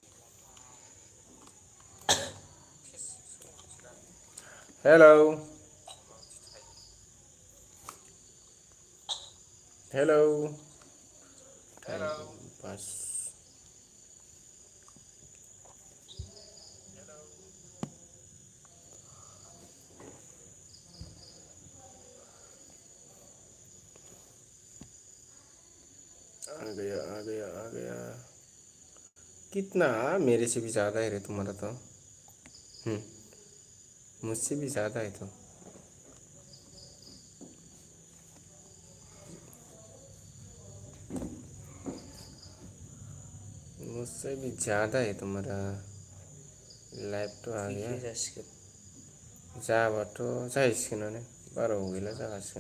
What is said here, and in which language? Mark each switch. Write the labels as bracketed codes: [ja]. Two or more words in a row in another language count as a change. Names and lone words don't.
[hi] हेलौ हेलौ बस आ गया आ गया आ गया कितना मेरे से भी ज़्यादा है रे तुम्हारा तो मुझसे भी ज़्यादा है तो। मुझसे भी ज़्यादा है तुम्हारा। लाइव तो आ गया। [brx] बिखे जासिगोन। जाबाथ' जाहैसिगोनानो बारा गैला जागासिगोन।